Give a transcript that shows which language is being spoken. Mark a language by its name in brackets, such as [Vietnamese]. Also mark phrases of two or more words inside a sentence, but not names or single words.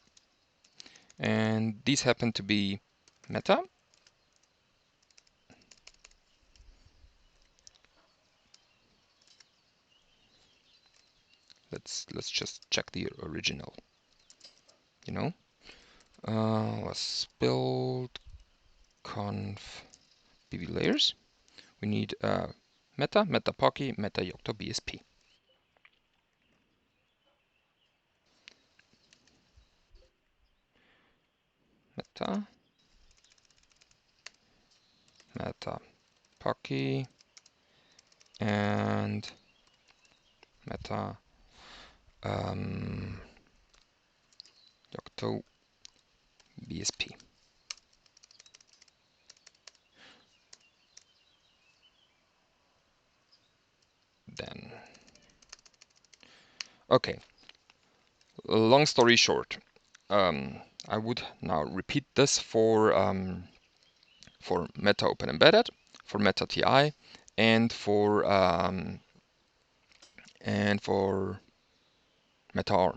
[English] And these happen to be meta, let's just check the original, you know. Let's build conf BB layers. We need meta, meta Pocky, meta Yocto BSP. Meta, meta Pocky, and meta Yocto BSP. Then, okay, long story short, I would now repeat this for Meta Open Embedded, for Meta TI, and for Meta ARM.